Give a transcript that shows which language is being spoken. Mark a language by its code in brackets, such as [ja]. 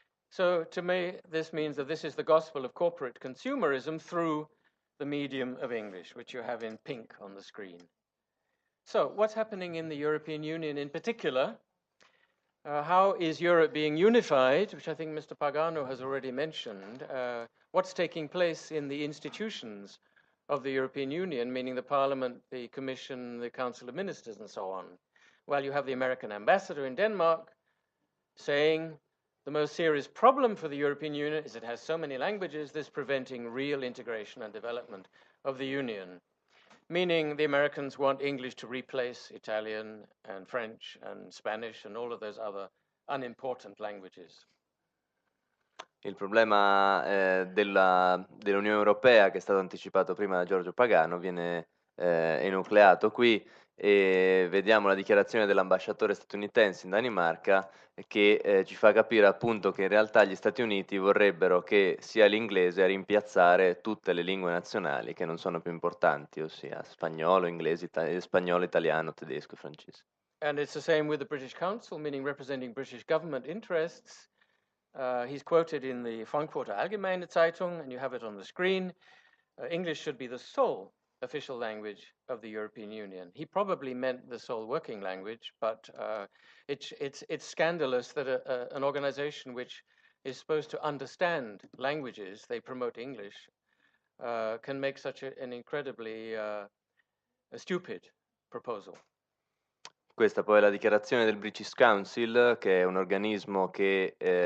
[en] So to me, this means that this is the gospel of corporate consumerism through the medium of English, which you have in pink on the screen. So what's happening in the European Union in particular? How is Europe being unified, which I think Mr. Pagano has already mentioned? What's taking place in the institutions of the European Union, meaning the Parliament, the Commission, the Council of Ministers, and so on? Well, you have the American ambassador in Denmark saying the most serious problem for the European Union is it has so many languages, this preventing real integration and development of the Union. Meaning the Americans want English to replace Italian and French and Spanish and all of those other unimportant languages. [it] Il problema dell'Unione Europea, che è stato anticipato prima da Giorgio Pagano, viene enucleato qui e vediamo la dichiarazione dell'ambasciatore statunitense in Danimarca che ci fa capire appunto che in realtà gli Stati Uniti vorrebbero che sia l'inglese a rimpiazzare tutte le lingue nazionali che non sono più importanti, ossia spagnolo, inglese, spagnolo, italiano, tedesco e francese. [en] And it's the same with the British Council, meaning representing British government interests. He's quoted in the Frankfurter Allgemeine Zeitung, and you have it on the screen. English should be the sole official language of the European Union. He probably meant the sole working language, but it's scandalous that an organization which is supposed to understand languages, they promote English, can make such an incredibly stupid proposal. [it] Questa poi è la dichiarazione del British Council, che è un organismo che